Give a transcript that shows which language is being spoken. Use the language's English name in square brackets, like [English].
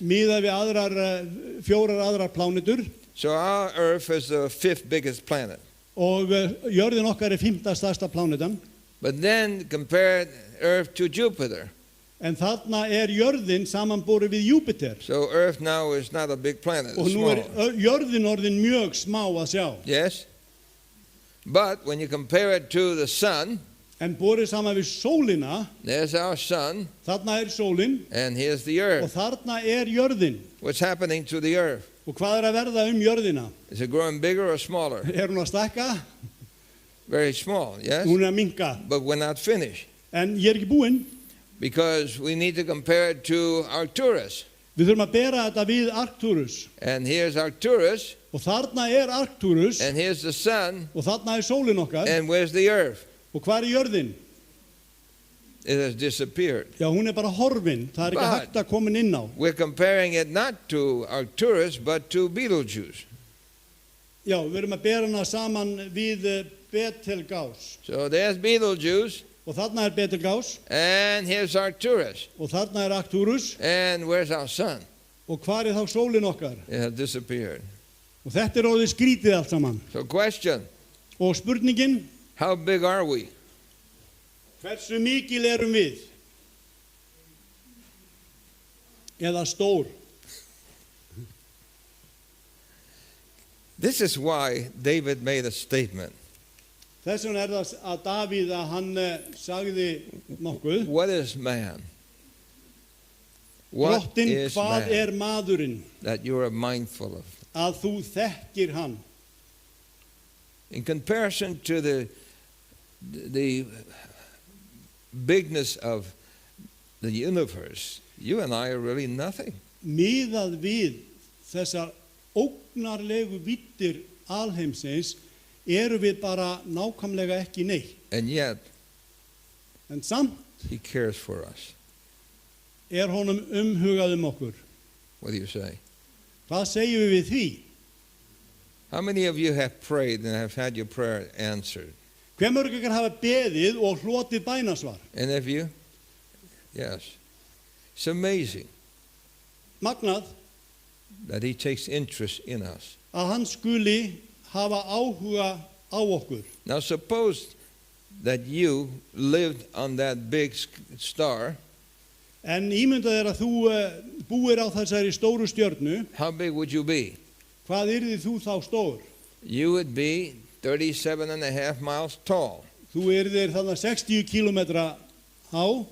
[Icelandic] miðað við 4 aðrar plánetur [English] So our Earth is the 5th biggest planet. [Icelandic] og jörðin okkar 5. stærsta plánetan. [English] But then compare Earth to Jupiter. [Icelandic] En þarna jörðin samanborið við Júpiter. [English] So Earth now is not a big planet, [Icelandic] Og [English] it's [Icelandic] nú [English] small. [Icelandic] jörðin orðin mjög smá að sjá. [English] Yes? But when you compare it to the sun, [Icelandic] En borið saman við sólina, [English] there's our sun, [Icelandic] þarna sólin [English] and here's the [Icelandic] og [English] Earth. [Icelandic] þarna jörðin. [English] What's happening to the Earth? [Icelandic] Og hvað að verða jörðina? [English] Is it growing bigger or smaller? [Icelandic] Hún að stækka? [English] very small, yes? [Icelandic] Hún er að minka. [English] But we're not finished [Icelandic] En ég er ekki búinn. [English] because we need to compare it to Arcturus. [Icelandic] Við þurfum að bera þetta við Arcturus. [English] And here's Arcturus, [Icelandic] Og þarna er Arcturus [English] and here's the sun, [Icelandic] og þarna er sólin okkar. [English] and where's the earth? [Icelandic] Og hvar er jörðin? [English] It has disappeared. [Icelandic] Já, hún er bara horfin. Það er ekki [English] But- [Icelandic] hægt að koma inn á. [English] We're comparing it not to Arcturus, but to Betelgeuse. [Icelandic] Já, við erum að bera hana saman við Betelgás. [English] So there's Betelgeuse, [Icelandic] Og þarna er Betelgás [English] and here's Arcturus. [Icelandic] og þarna er Arcturus. [English] And where's our sun? [Icelandic] Og hvar er þá sólin okkar? [English] It has disappeared. [Icelandic] Og þetta er orðið skrítið allt saman. [English] So question, [Icelandic] Og spurningin, [English] how big are we? [Icelandic] hversu mikil erum við? Eða stór? [English] This is why David made a statement. [Icelandic] Þess vegna er það að Davíð að hann sagði nokkuð. [English] What is man? What [Icelandic] Drottinn, [English] is [Icelandic] hvað er [English] man [Icelandic] maðurinn? [English] that you are mindful of? [Icelandic] Að þú þekkir hann. [English] In comparison to the bigness of the universe, you and I are really nothing. [Icelandic] Miðað við þessar ógnarlegu vittir alheimsins eru við bara nákvæmlega ekki neitt. [English] And yet, [Icelandic] En samt [English] he cares for us. [Icelandic] er honum umhugað okkur. [English] What do you say? [Icelandic] Hvað segjum við því? [English] How many of you have prayed and have had your prayer answered? [Icelandic] Hve mörg ykkar hafa beðið og hlotið bænasvar? [English] Any of you? Yes. It's amazing [Icelandic] Magnað [English] that he takes interest in us. [Icelandic] að hann skuli hafa áhuga á okkur. [English] Now suppose that you lived on that big star. [Icelandic] En ímyndað er að þú búir á þessari stóru stjörnu. [English] How big would you be? [Icelandic] Hvað yrði þú þá stór? [English] You would be 37.5 miles tall. [Icelandic] Þú yrðir þarna 60 kilometra há.